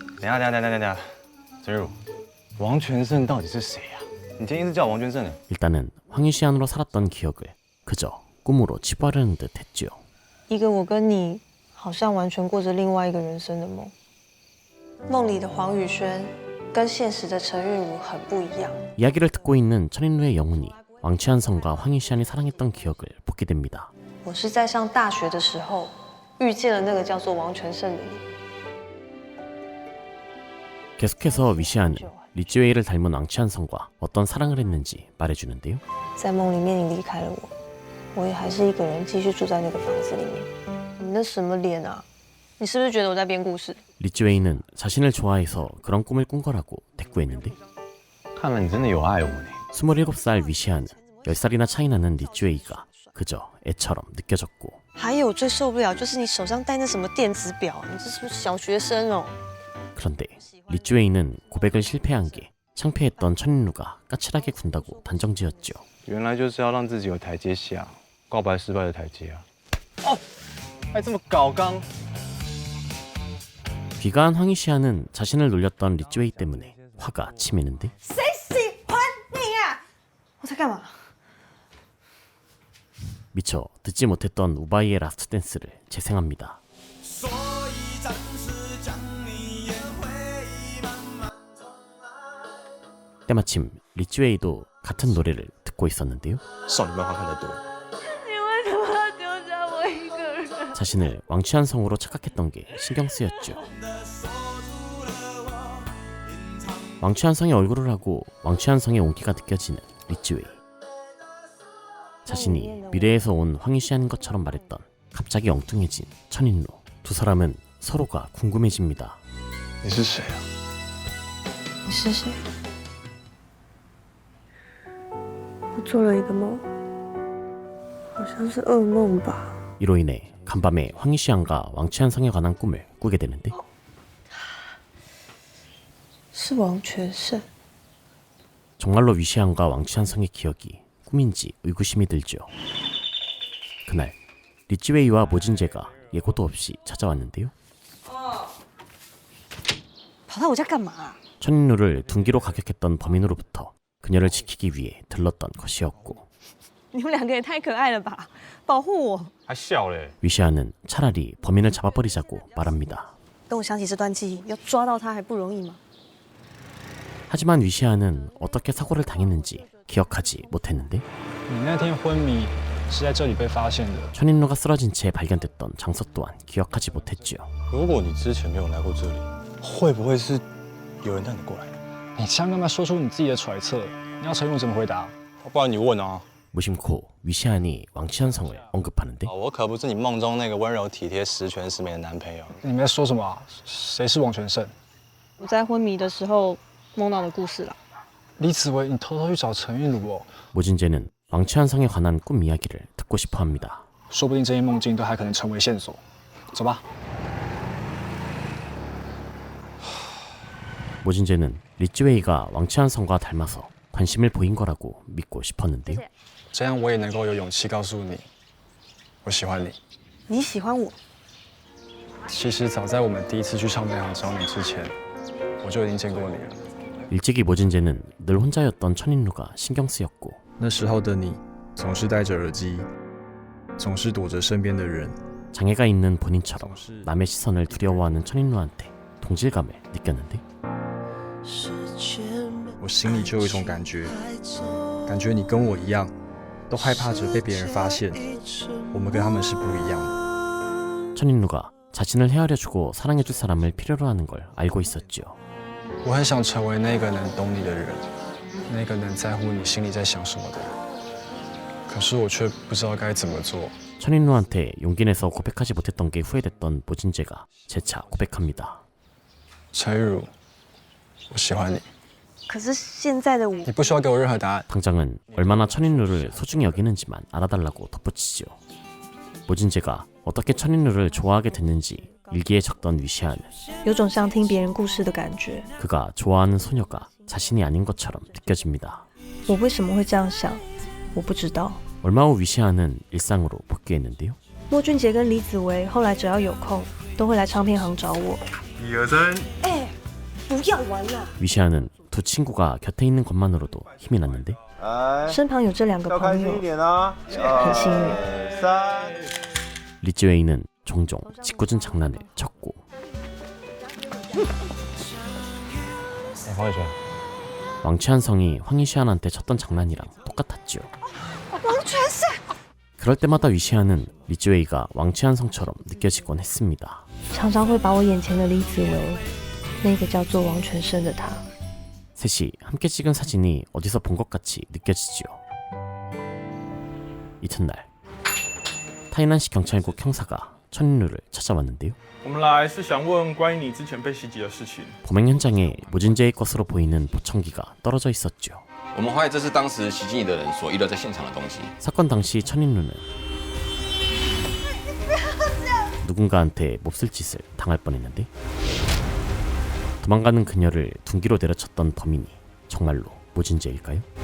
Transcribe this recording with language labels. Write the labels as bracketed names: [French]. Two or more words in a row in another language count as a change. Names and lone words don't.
[Chinese] 等一下，陈如，王全胜到底是谁啊？你今天一直叫我王全胜的。 [Korean] 일단은 황희시안으로 살았던 기억을 그저 꿈으로 치부하려는 듯 했죠. [Chinese] 一个我跟你好像完全过着另外一个人生的梦，梦里的黄宇轩跟现实的陈韵如很不一样。 [Korean] 이야기를 듣고 있는 천인루의 영혼이 왕치한성과 황희시안이 사랑했던 기억을 보게 됩니다. [Chinese] 我是在上大学的时候遇见了那个叫做王全胜的你。 [Korean] 계속해서 위시안은 리찌웨이를 닮은 왕치한성과 어떤 사랑을 했는지 말해주는데요. [Chinese] 在梦里面你离开了我，我也还是一个人继续住在那个房子里面。你那什么脸啊？你是不是觉得我在编故事？ [Korean] 리찌웨이는 자신을 좋아해서 그런 꿈을 꾼 거라고 대꾸했는데 [Chinese] 看来你真的有爱我呢。 [Korean] 27살 위시안은 10살이나 차이 나는 리찌웨이가 그저 애처럼 느껴졌고 [Chinese] 还有最受不了就是你手上戴那什么电子表，你这是不是小学生哦？ [Korean] 그런데 리찌웨이는 고백을 실패한 게 창피했던 천인루가 까칠하게 군다고 단정지었죠. [Chinese] 原来就是要让自己有台阶下，告白失败的台阶啊！哦，还这么搞刚。 [Korean] 귀가한 황희시안은 자신을 놀렸던 리찌웨이 때문에 화가 치미는데 [Chinese] 谁喜欢你啊？我在干嘛？ [Korean] 미처 듣지 못했던 우바이의 라스트 댄스를 재생합니다. 때마침 리찌웨이도 같은 노래를 듣고 있었는데요. [Chinese] 少女漫画看得多。你为什么要丢下我一个人？ [Korean] 자신을 왕치한성으로 착각했던 게 신경 쓰였죠. 왕치한성의 얼굴을 하고 왕치한성의 온기가 느껴지는 리찌웨이. 자신이 미래에서 온 황희시안인 것처럼 말했던 갑자기 엉뚱해진 천인루. 두 사람은 서로가 궁금해집니다. [Chinese] 你是谁啊？你是谁？我做了一个梦，好像是噩梦吧。 [Korean] 이로 인해 간밤에 황희시안과 왕치한성에 관한 꿈을 꾸게 되는데 [Chinese] 是王全胜。 [Korean] 정말로 위시안과 왕치한성의 기억이 꿈인지 의구심이 들죠. 그날 리찌웨이와 모진재가 예고도 없이 찾아왔는데요. [Chinese] 跑到我家干嘛？ [Korean] 천인루를 둔기로 가격했던 범인으로부터 그녀를 지키기 위해 들렀던 것이었고 [Chinese] 你们两个也太可爱了吧！保护我。还笑嘞。 [Korean] 위시안은 차라리 범인을 잡아버리자고 말합니다. [Chinese] 等我想起这段记忆，要抓到他还不容易吗？ [Korean] 하지만 위시안은 어떻게 사고를 당했는지 기억하지 못했는데 [Chinese] 你那天昏迷是在这里被发现的。 [Korean] 천인루가 쓰러진 채 발견됐던 장소 또한 기억하지 못했죠. [Chinese] 如果你之前没有来过这里，会不会是有人带你过来？你这样干嘛说出你自己的揣测？你要陈如怎么回答？不然你问啊。 [Korean] 무심코 위시안이 왕치한성을 언급하는데 [Chinese] 我可不是你梦中那个温柔体贴、十全十美的男朋友。你们在说什么啊？谁是王全胜？我在昏迷的时候梦到的故事啦。李子维，你偷偷去找陈韵如哦。 [Korean] 모진재는 왕치한성에 관한 꿈 이야기를 듣고 싶어합니다. [Chinese] 说不定这些梦境都还可能成为线索。走吧。 [Korean] 모진재는 리쯔웨이가 왕치한성과 닮아서 관심을 보인 거라고 믿고 싶었는데요. [Chinese] 这样我也能够有勇气告诉你，我喜欢你。你喜欢我？其实早在我们第一次去唱片行找你之前，我就已经见过你了。 [Korean] 일찍이 모진재는 늘 혼자였던 천인루가 신경 쓰였고 [Chinese] 那时候的你总是戴着耳机，总是躲着身边的人。 [Korean] 장애가 있는 본인처럼 남의 시선을 두려워하는 천인루한테 동질감을 느꼈는데 [Chinese] 我心里就有一种感觉你跟我一样，都害怕着被别人发现，我们跟他们是不一样的。 [Korean] 천인루가 자신을 헤아려주고 사랑해줄 사람을 필요로 하는 걸 알고 있었죠. [Chinese] 我很想成为那个能懂你的人，那个能在乎你心里在想什么的人。可是我却不知道该怎么做。 [Korean] 천인루한테 용기 내서 고백하지 못했던 게 후회됐던 모진재가 재차 고백합니다. [Chinese] 陈玉茹，我喜欢你。可是现在的我，你不需要给我任何答案。 [Korean] 당장은 얼마나 천인루를 소중히 여기는지만 알아달라고 덧붙이죠. 모진재가 어떻게 천인루를 좋아하게 됐는지 일기에 적던 위시아는 [Chinese] 有种像听别人故事的感觉。 [Korean] 그가 좋아하는 소녀가 자신이 아닌 것처럼 느껴집니다. [Chinese] 我为什么会这样想？我不知道。 [Korean] 얼마 후 위시아는 일상으로 복귀했는데요. [Chinese] 莫俊杰跟李子维后来只要有空，都会来唱片行找我。 1、2、3。哎，不要玩了。 [Korean] 위시아는 두 친구가 곁에 있는 것만으로도 힘이 났는데 [Chinese] 身旁有这两个朋友，很幸运。 [Korean] 리쯔웨이는 종종 짓궂은 장난을 쳤고 [Chinese] 黄宇轩， [Korean] 왕치한성이 황희시안한테 쳤던 장난이랑 똑같았죠. [Chinese] 王全是。 [Korean] 그럴 때마다 위시아는 리쯔웨이가 왕치한성처럼 느껴지곤 했습니다. [Chinese] 常常会把我眼前的李子维，那个叫做王全胜的他。 [Korean] 셋이 함께 찍은 사진이 어디서 본 것 같이 느껴지죠. 이튿날 타이난시 경찰국 형사가 천인루를 찾아왔는데요. [Chinese] 我们来是想问关于你之前被袭击的事情。 [Korean] 범행 현장에 모진재의 것으로 보이는 보청기가 떨어져 있었죠. [Chinese] 我们怀疑这是当时袭击你的人所遗留在现场的东西。 [Korean] 사건 당시 천인루는 누군가한테 몹쓸 짓을 당할 뻔했는데 도망가는 그녀를 둔기로 내려쳤던 범인이 정말로 모진재일까요?